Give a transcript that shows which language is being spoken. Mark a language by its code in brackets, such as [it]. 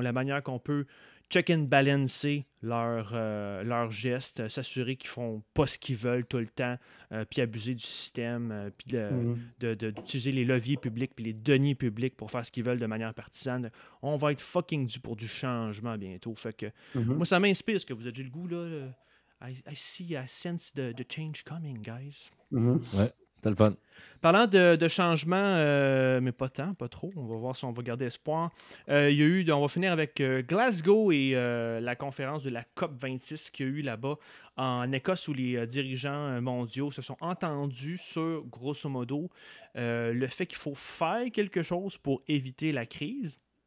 [fr] La manière qu'on peut check and balancer leurs gestes, s'assurer qu'ils font pas ce qu'ils veulent tout le temps, puis abuser du système, puis d'utiliser les leviers publics puis les deniers publics pour faire ce qu'ils veulent de manière partisane. On va être fucking dû pour du changement bientôt. Fait que moi, ça m'inspire ce que vous avez le goût, là. [en] I sense the change coming, guys. [fr] Ouais, c'est le fun. Parlant de changement, mais pas tant, pas trop, on va voir si on va garder espoir. On va finir avec Glasgow et la conférence de la COP26 qu'il y a eu là-bas en Écosse où les dirigeants mondiaux se sont entendus sur, grosso modo, le fait qu'il faut faire quelque chose pour éviter la crise.